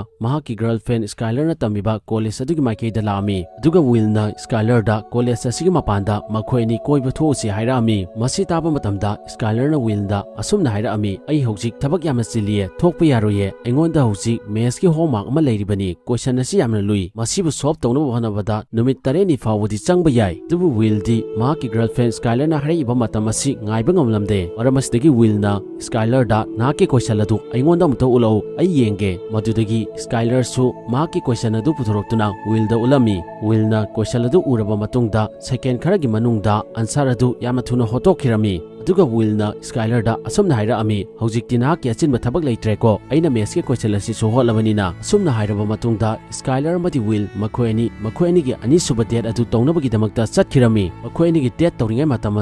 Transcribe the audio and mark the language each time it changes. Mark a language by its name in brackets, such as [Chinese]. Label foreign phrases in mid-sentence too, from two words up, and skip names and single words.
[Manipuri] mahaki girlfriend Skylar na tamiba college adugi maikei da lami aduga Will na Skylar da college asigi mapanda makhoi ni koiba thosi hairami masi taba matamda Skylar na Will da asumna hairami ai hojik thabak yamna chiliye thokpa yaroye engonda hojik mes ki homework ama leiribani question asi yamna lui masibu solve tawna bhanabada numit tareni fawudi changba yai dubu Will di mahaki girlfriend Skylar na harei iba matam asi ngaiba ngamlamde maramasdagi Will na Skylar da naki question adu engonda muto ulau ai yenge madudagi Skylar su mahaki question adu puthoroktuna Will da ulami Will na question adu uraba matungda second kharagi manungda answer adu yamna thuna hotokhirami aduga Will na Skylar da asumna haira ami hojikti na ki achinba thabak leitreko aina mes ke question asi so holabanina asumna hairaba matungda Skylar madi Will makhoini gi ani suba date adu townabagi damakta chatkirami makhoini gi date tawringai matam